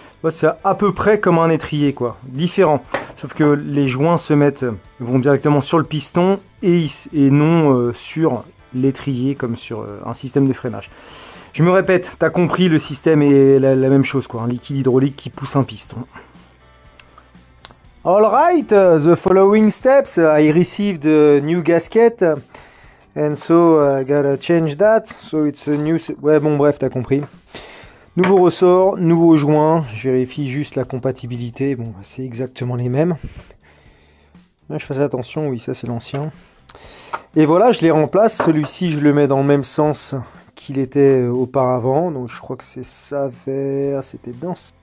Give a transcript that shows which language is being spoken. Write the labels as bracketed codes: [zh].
[fr] C'est à peu près comme un étrier, quoi, différent. Sauf que les joints vont directement sur le piston et non sur l'étrier comme sur un système de freinage. Je me répète, t'as compris, le système est la même chose, quoi, un liquide hydraulique qui pousse un piston. [en] Alright, the following steps, I received a new gasket and so I gotta change that, so it's a new... [fr] Ouais, bon, bref, t'as compris. Nouveau ressort, nouveau joint, je vérifie juste la compatibilité, bon, c'est exactement les mêmes. Là, je faisais attention, oui, ça c'est l'ancien. Et voilà, je les remplace, celui-ci je le mets dans le même sens qu'il était auparavant, donc je crois que c'est ça vers... C'était bien.